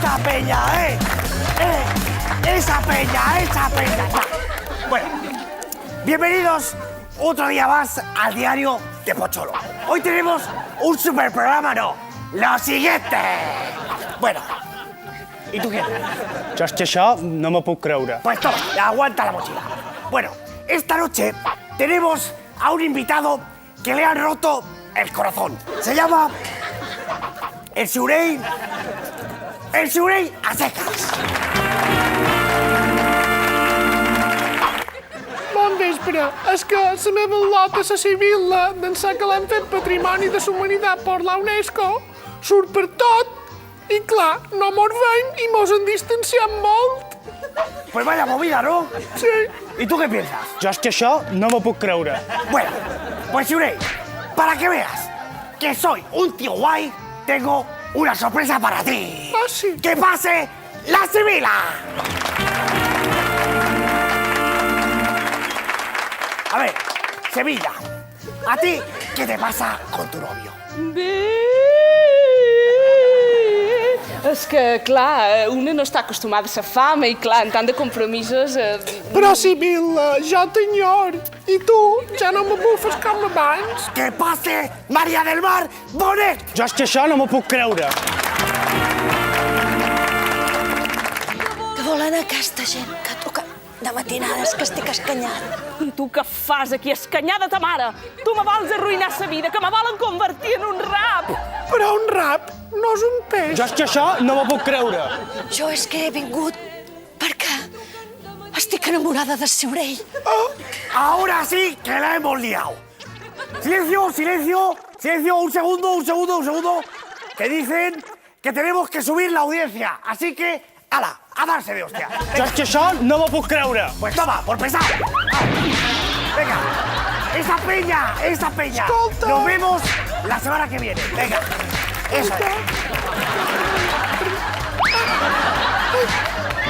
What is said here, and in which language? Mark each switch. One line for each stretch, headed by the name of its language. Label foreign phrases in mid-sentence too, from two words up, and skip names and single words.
Spanish: peña, esa peña. Bueno, bienvenidos otro día más al diario de Pocholo. Hoy tenemos un super programa, ¿no? Lo siguiente. Bueno, ¿y tú quién?
Catalan: Jo és que això no m'ho puc creure.
Spanish: Pues toma, aguanta la mochila. Bueno, esta noche tenemos a un invitado que le han roto el corazón. Se llama el Surey a secas.
Catalan: Bon vespre. És que la meva lota, la civil, d'ençà que l'han fet Patrimoni de la Humanitat per la UNESCO, surt per tot. I clar, no mos veiem i mos en distanciem molt.
Spanish: Pues vaya movida, ¿no? Sí. ¿Y tú qué piensas?
Catalan: Jo és que això no m'ho puc creure.
Spanish: Bueno, pues Surey, para que veas que soy un tío guay, tengo una sorpresa para ti. Ah, sí? ¡Que pase la Sibila! A ver, Sevilla, ¿a ti qué te pasa con tu novio?
Catalan: Bé... És que, clar, una no està acostumada a la fama i, clar, en tant de compromisos... Però, civil, jo t'enyor. I tu ja no me bufes com abans.
Spanish: ¡Que pase María del Mar Bonet!
Catalan: Jo és que això no m'ho puc creure. Què volen aquesta gent que toca de matinades que estic escanyat? I tu què fas aquí, escanyada ta mare? Tu me vols arruïnar la vida, que me volen convertir en un rap! Però un rap no és un peix. Jo és que això no m'ho puc creure. Jo és que he vingut perquè estic enamorada de Surey.
Spanish: Ahora sí que la hemos liado. Silencio, un segundo. Que dicen que tenemos que subir la audiencia. Así que, ala, a darse de hostia.
Catalan: Jo és que això no m'ho puc creure.
Spanish: Pues toma, por pesar. Venga, esa peña.
Catalan: Escolta.
Spanish: Nos vemos la semana que viene. Venga, eso es.